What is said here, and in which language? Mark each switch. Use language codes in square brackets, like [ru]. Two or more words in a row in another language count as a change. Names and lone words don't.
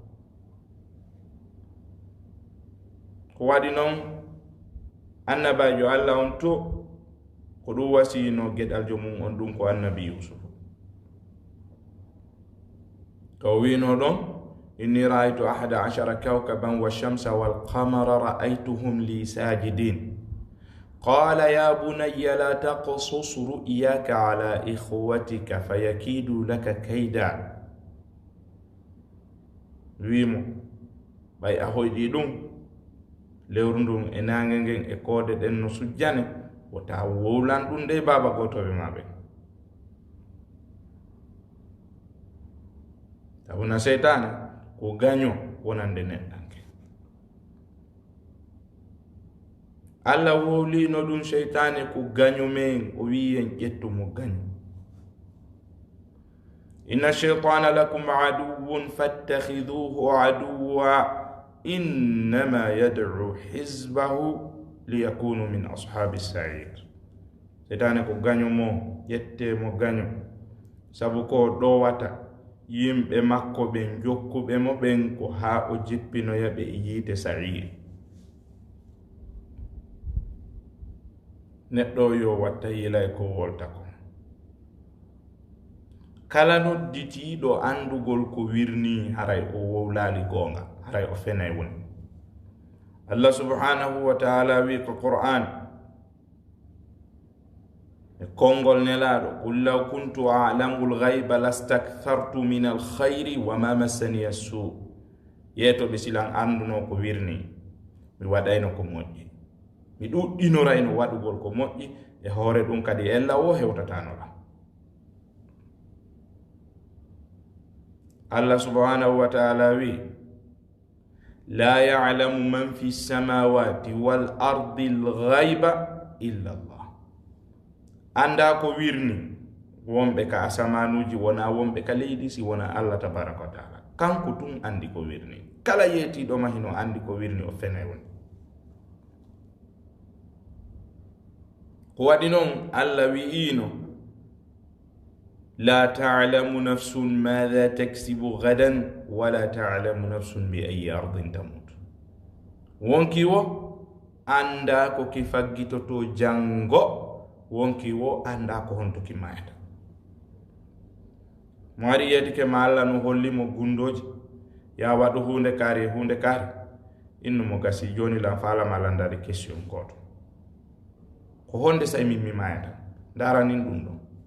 [ff] ko waɗi noon annabajo allah on to ko ɗum wasino geɗaljo mum on ɗum ko annabi yusufu to wino ɗon [ar] إني رأيت 11 كوكبا والشمس والقمر رأيتهم لي ساجدين قال يا بني لا تقصص رؤياك على إخوتك فيكيدوا لك كيدا [ff] wimo ɓay a hoyɗi ɗum lewru ndun e nange ngen e koode ɗen no sujjane wota wowlan ɗum de baba gotoɓe maɓe tabuna seytane ko gaño wonande neɗɗanke allah wowlino ɗum seytane ko gaño men o wiyen ƴettumo gaño [ar] إن الشيطان لكم عدو فاتخذوه عدوا إنما يدعو حزبه ليكونوا من أصحاب السعير [ff] seytane ko gaño mo ƴettemo gaño sabu ko ɗowata yimɓe makko ɓen jokkuɓe mo ɓen ko ha o jippinoyaɓe e yiite sa'ir neɗɗo yo watta yilay ko wolta ko kala nodditiɗo andugol ko wirni haray o wowlali gonga haray o fenay woni [ar] الله سبحانه وتعالى [ff] wi ko qur'an e kongol nelaɗo [ar] قل لو كنت أعلم الغيب لاستكثرت من الخير وما مسني السوء [ff] yetoɓe silan anduno ko wirni mi waɗayno ko moƴƴi mi ɗuɗɗinorayno waɗugol ko moƴƴi e hoore ɗum kadi ella o hewtatanoɗa [ar] الله سبحانه وتعالى [ff] wi [ar] لا يعلم من في السماوات والأرض الغيب إلا الله [ff] anda ko wirni wonɓe ka asamanuji wona wonɓe ka leydi si wona [ar] الله تبارك وتعالى [ff] kanko tun andi ko wirni kala yetiɗo mahino andi ko wirni o fenay woni ko waɗi noon allah wi'ino [ar] لا تعلم نفس ماذا تكسب غدا ولا تعلم نفس بأي أرض تموت [ff] wonki wo anda ko ki faggitoto jango wonki wo anda ko honto ki mayata mo ari yetike ma allah no hollimo gundoji ya waɗu hunde kaari innu mo gasi joni lan falama landade question goto ko honde say min mi mayata daranin ɗum ɗo